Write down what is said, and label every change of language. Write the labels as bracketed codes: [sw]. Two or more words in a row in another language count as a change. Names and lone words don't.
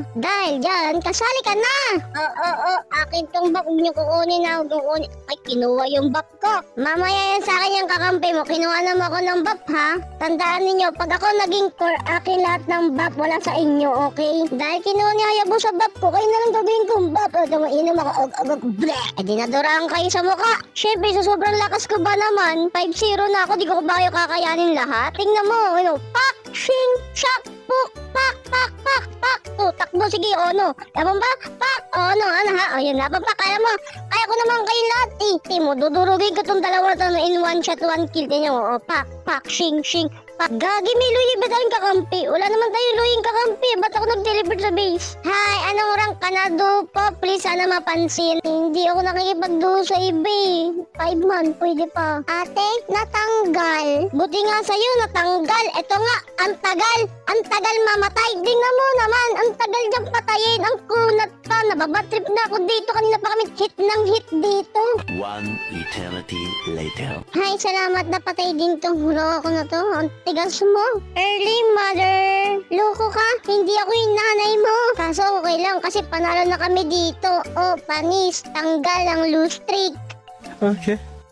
[tl] Dahil dyan, kasali ka na! Oo, akin tong buff. Huwag niyo kukunin na, huwag kukunin. Ay, kinuha yung buff ko. Mamaya yan sa akin yung kakampi mo. Kinuha naman ako ng buff, ha? Tandaan ninyo, pag ako naging core, akin lahat ng buff, wala sa inyo, okay? Dahil kinuha ni Hayabusa sa buff ko, kayo na lang gagawin kong buff. O, mainom ako, bleh. E, dinaduraan kayo sa mukha. Siyempre, sa sobrang lakas ko ba naman, 5-0 na ako, di ko ba kayo kakayanin lahat? Tingnan mo, ano, pak, shing, shak, puk, pak, pak, pak, pak. O, takbo, sige, ono. Ewan ba? Pak, ono, ano ha? O, yun, laban pa, kaya mo. Kaya ko naman kayo lahat, eh. Timo, dudurugin ko tong dalawa na to [en] in one shot, one kill. [tl] Tingnan mo, o, pak, pak, shing, shing, pak. Gagi, may luyi ba tayong kakampi? Wala naman tayong luying kakampi. Ba't ako nag-deliver sa base? Hi, anong rank ka na po? Please, sana mapansin. Hindi ako nakikipagduo sa iba eh. 5 man, pwede pa. Ate, natanggal. Buti nga sa'yo, natanggal. Ito nga, ang tagal. Ang tagal mamatay. Tingnan mo naman, ang tagal dyan patayin. Ang kunat pa. Nababatrip na ako dito. Kanina pa kami hit ng hit dito. [en] One eternity later. [tl] Hi, salamat. Napatay din tong hulo ako na to. Ang tigas mo. [en] Early mother. [tl] Loko ka. Hindi ako yung nanay mo. Kaso okay lang kasi panalo na kami dito. Oh, panis. Tanggal ang [en] loose streak. [tl] Okay.